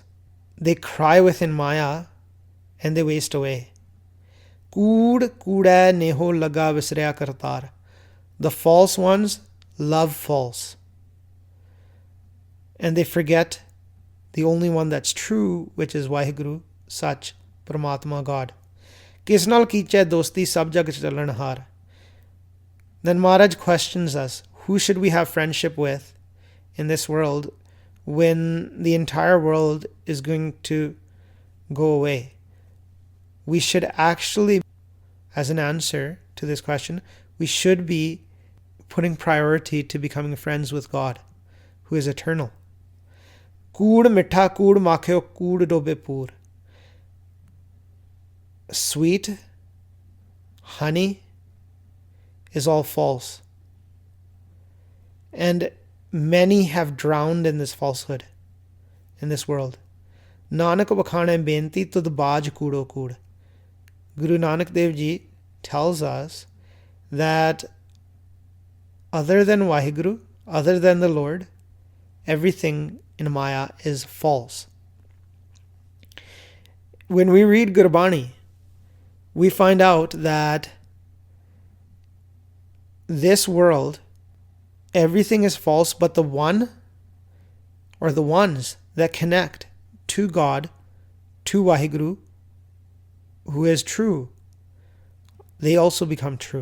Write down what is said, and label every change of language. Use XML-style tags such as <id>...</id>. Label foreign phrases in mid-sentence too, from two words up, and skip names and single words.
<en>They cry within Maya and they waste away.</en> <pa>ਕੂੜਿ ਕੂੜੈ ਨੇਹੁ ਲਗਾ ਵਿਸਰਿਆ ਕਰਤਾਰੁ,</pa> <en>the false ones love false. And they forget the only one that's true, which is Waheguru, Sach, Paramatma, God.</en> <pa>ਕਿਸੁ ਨਾਲਿ ਕੀਚੈ ਦੋਸਤੀ ਸਭੁ ਜਗੁ ਚਲਣ ਹਾਰੁ.</pa> <en>Then Maharaj questions us, who should we have friendship with in this world when the entire world is going to go away? We should actually, as an answer to this question, we should be putting priority to becoming friends with God, who is eternal.</en> <pa>ਕੂੜੁ ਮਿਠਾ ਕੂੜੁ ਮਾਖਿਉ ਕੂੜਿ ਡੋਬੇ ਪੂਰੁ.</pa> <en>Sweet honey is all false. And many have drowned in this falsehood, in this world.</en> <pa>ਨਾਨਕੁ ਵਖਾਣੈ ਬੇਨਤੀ ਤੁਧੁ ਬਾਝੁ ਕੂੜੋ ਕੂੜੁ.</pa> <en>Guru Nanak Dev Ji tells us that other than Waheguru, other than the Lord, everything in Maya is false. When we read Gurbani, we find out that this world, everything is false, but the one or the ones that connect to God, to Waheguru, who is true, they also become true.</en>